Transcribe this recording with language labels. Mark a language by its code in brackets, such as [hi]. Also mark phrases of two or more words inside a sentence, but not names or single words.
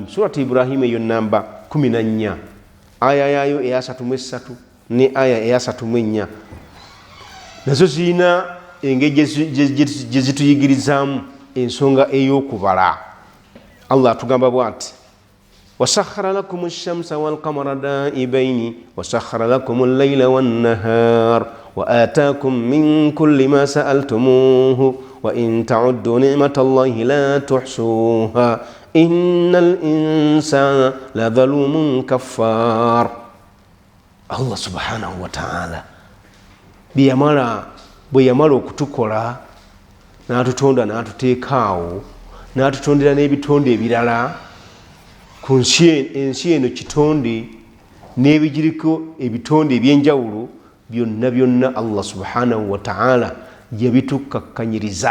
[lg] Surati Ibrahim eyo namba 14 aya yaayo eya 33 ne aya eya 34 nazo zirina engeri gye zituyigirizaamu ensonga ey'okubala. [ar] Allah [lg] atugamba bw'ati [ar] وسخر لكم الشمس والقمر دائبين وسخر لكم الليل والنهار وآتاكم من كل ما سألتموه وإن تعدوا نعمة الله لا تحصوها إن الإنسان لظلوم كفار. [lg] Allah [ar] سبحانه وتعالى [lg] bwe yamala okutukola n'atutonda n'atuteekaawo n'atutondera n'ebitonde ebirala ku ensi eno kitonde n'ebigiriko ebitonde ebyenjawulo byonna Allah [ar] سبحانه وتعالى [lg] yabitukakkanyiriza.